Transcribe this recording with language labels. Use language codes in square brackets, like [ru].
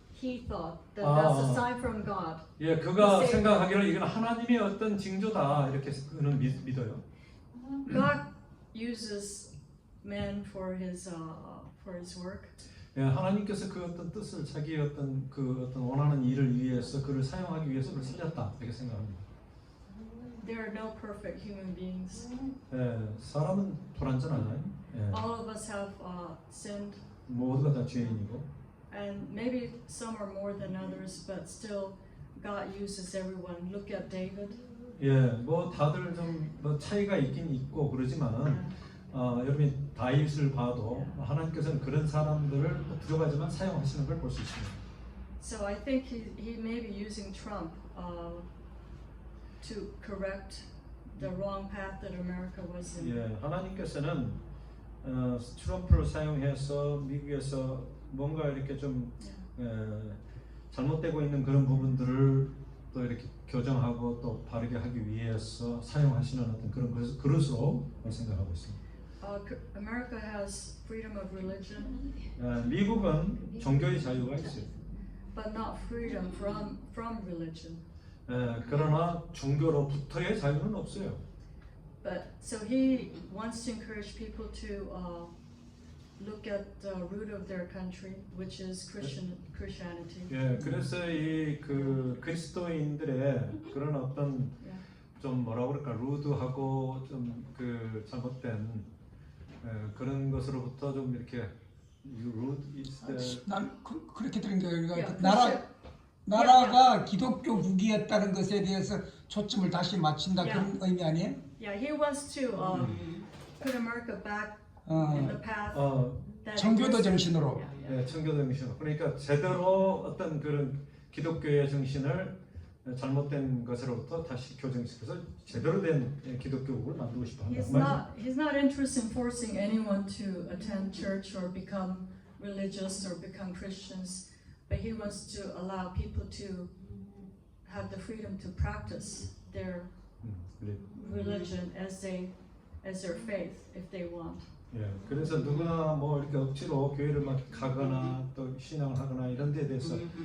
[en] He thought that that's a sign from God. [ko] 예, 그가 글쎄. 생각하기를 이건 하나님의 어떤 징조다 이렇게 그는 믿어요. [en] God uses men for his work. [ko] 예, 하나님께서 그 어떤 뜻을 자기의 어떤 그 어떤 원하는 일을 위해서 그를 사용하기 위해서 그를 살렸다 이렇게 생각합니다. [en] There are no perfect human beings. [ko] 예, 사람은 불완전하나요? 예, [en] All of us have sinned, [ko] 모두가 다 죄인이고. [en] and maybe some are more than others, but still, God uses everyone. Look at David. [ko] 예, 뭐 다들 좀 뭐 차이가 있긴 있고 그러지만은 여러분이 다윗을 봐도 하나님께서는 그런 사람들을 부족하지만 사용하시는 걸 볼 수 있습니다. [en] So I think he may be using Trump to correct the wrong path that America was in. [ko] 예, 하나님께서는 트럼프를 사용해서 미국에서 뭔가 이렇게 좀 잘못되고 있는 그런 부분들을 또 이렇게 교정하고 또 바르게 하기 위해서 사용하시는 어떤 그런 그릇으로 생각하고 있습니다. [en] America has freedom of religion, [ko] 미국은 종교의 자유가 있어요. [en] but not freedom from religion. [ko] 그러나 종교로부터의 자유는 없어요. [en] But so he wants to encourage people to look at the root of their country, which is Christianity. [ko] 예, 그래서 이 그 그리스도인들의 그런 어떤 좀 뭐라 그럴까 루드하고 좀 그 잘못된 그런 것으로부터 좀 이렇게 [en] root is the [ko] 난 그렇게 들은 게 아니라 [en] Yeah, [ko] 나라가 기독교 무기였다는 것에 대해서 초점을 다시 맞춘다 [en] Yeah. [ko] 그런 의미 아니에요? [en] Yeah, he wants to put America back in the path that [ko] 청교도 [en] it was. [ko] 정신으로. [en] Yeah. [ko] 예, 청교도 정신. 그러니까 제대로 어떤 그런 기독교의 정신을 잘못된 것으로부터 다시 교정시켜서 제대로 된 기독교국을 만들고 싶어 한다는 말이죠. [en] He's not interested in forcing anyone to attend church or become religious or become Christians, but he wants to allow people to have the freedom to practice their [ko] 그래. [en] religion as their faith if they want. [ko] 예, 그래서 누구나 뭐 이렇게 억지로 교회를 막 가거나 또 신앙을 하거나 이런 데에 대해서